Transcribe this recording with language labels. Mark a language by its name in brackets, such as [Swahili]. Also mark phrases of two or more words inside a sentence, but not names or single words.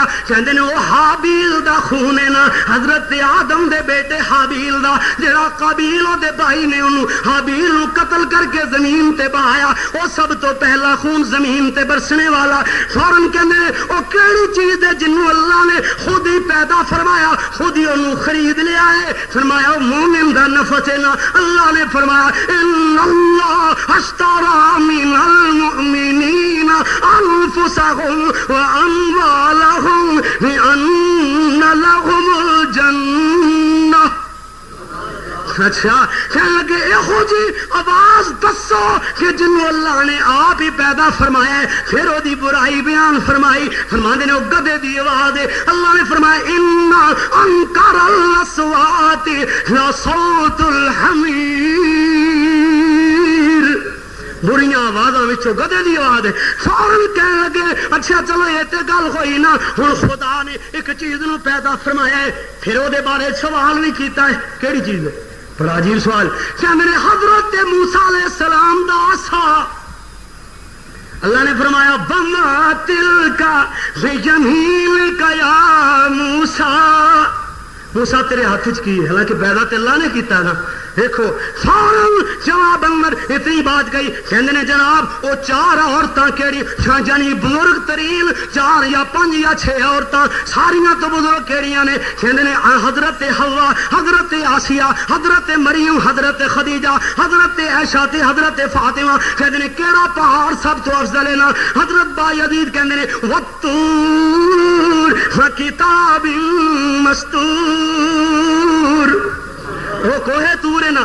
[Punjabi] کہندے نے وہ حابیل دا خون ہے نا, حضرت آدم دے بیٹے حابیل دا جڑا قابیل دے بھائی نے انہوں حابیل نو قتل کر کے زمین تے بہایا, وہ سب تو پہلا خون زمین تے برسنے والا. فوراً کہندے وہ کیڑی چیز ہے جنوں اللہ نے خود ہی پیدا فرمایا, خود ہی انہوں خرید لیا ہے. فرمایا وہ مومن دا نفس ہے نا. اللہ نے فرمایا [Arabic] ان اللہ اشتری من المؤمنین انفسهم واموالهم بان لهم الجنہ. [Punjabi] اچھا کہنے لگے یہو جی آواز دسو کہ جنوں اللہ نے آپ ہی پیدا فرمایا ہے. پھر وہ دی برائی بیان فرمائی. فرماندے نے وہ گدے دی آواز ہے. اللہ نے فرمایا [Arabic] ان انکر الاصوات لصوت الحمیر. [Punjabi] بریاں آوازاں وچوں گدے دی آواز ہے. فوراً کہنے لگے اچھا چلو یہ تے گل ہوئی نا, ہن خدا نے ایک چیز نو پیدا فرمایا ہے. پھر وہ دے بارے سوال بھی کیتا ہے. کیڑی چیز ہے؟ بڑا عجیب سوال. کیا میرے حضرت موسیٰ علیہ السلام دا عصا, اللہ نے فرمایا [Arabic] وما تلک بیمینک یا موسیٰ. [Punjabi] موسیٰ تیرے ہاتھ وچ کی ہے, حالانکہ پیدا تے اللہ نے کیتا نا. دیکھو فوراً جواب اندر اتنی بات گئی. کہندے نے جناب وہ چار عورتاں کیڑی یعنی بزرگ ترین 4 یا 5 یا 6 عورتاں ساریاں تو بزرگ کیڑیاں نے. کہندے نے حضرت حوا, حضرت آسیہ, حضرت مریم, حضرت خدیجہ, حضرت عائشہ تے حضرت فاطمہ. کہندے نے کیڑا پہاڑ سب تو افضل ہے نا. حضرت بایزید کہندے نے [Arabic] والطور وکتاب مستور, [Punjabi] وہ کوہ تور ہے نا.